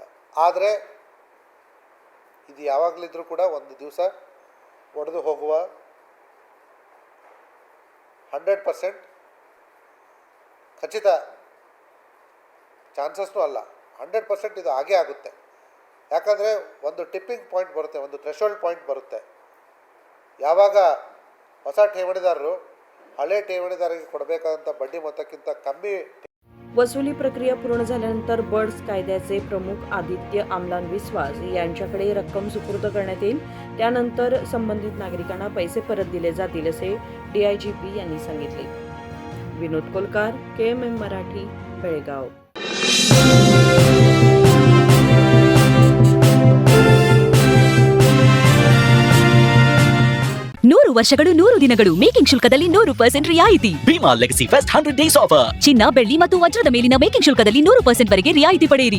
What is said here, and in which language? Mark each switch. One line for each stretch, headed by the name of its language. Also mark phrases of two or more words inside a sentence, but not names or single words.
Kannada: ಆದರೆ ಇದು ಯಾವಾಗಲಿದ್ರೂ ಕೂಡ ಒಂದು ದಿವಸ ಒಡೆದು ಹೋಗುವ 100% ಖಚಿತ ಚಾನ್ಸಸ್ನೂ ಅಲ್ಲ, 100% ಇದು ಆಗೇ ಆಗುತ್ತೆ. ಯಾಕಂದರೆ ಒಂದು ಟಿಪ್ಪಿಂಗ್ ಪಾಯಿಂಟ್ ಬರುತ್ತೆ, ಒಂದು ಥ್ರೆಶೋಲ್ಡ್ ಪಾಯಿಂಟ್ ಬರುತ್ತೆ. ಯಾವಾಗ ಹೊಸ ಠೇವಣಿದಾರರು ಹಳೆ ಠೇವಣಿದಾರರಿಗೆ ಕೊಡಬೇಕಾದಂಥ बड्डी ಮೊತ್ತಕ್ಕಿಂತ कमी
Marathi: वसुली प्रक्रिया पूर्ण झाल्यानंतर बर्ड्स कायद्याचे प्रमुख आदित्य आमलान विश्वास यांच्याकडे रक्कम सुपूर्द करण्यात येईल. त्यानंतर संबंधित नागरिकांना पैसे परत दिले जातील असे DIGP यांनी सांगितले. विनोद कोलकार, KMM मराठी, बेळगाव.
Kannada: ನೂರು ವರ್ಷಗಳು 100 ದಿನಗಳು ಮೇಕಿಂಗ್ ಶುಲ್ಕದಲ್ಲಿ 100% ರಿಯಾಯಿತಿ. ಭೀಮಾ ಲೆಗಸಿ ಫೆಸ್ಟ್ 100 ಡೇಸ್ ಆಫರ್. ಚಿನ್ನ, ಬೆಳ್ಳಿ ಮತ್ತು ವಜ್ರದ ಮೇಲಿನ ಮೇಕಿಂಗ್ ಶುಲ್ಕದಲ್ಲಿ 100% ವರೆಗೆ ರಿಯಾಯಿತಿ ಪಡೆಯಿರಿ.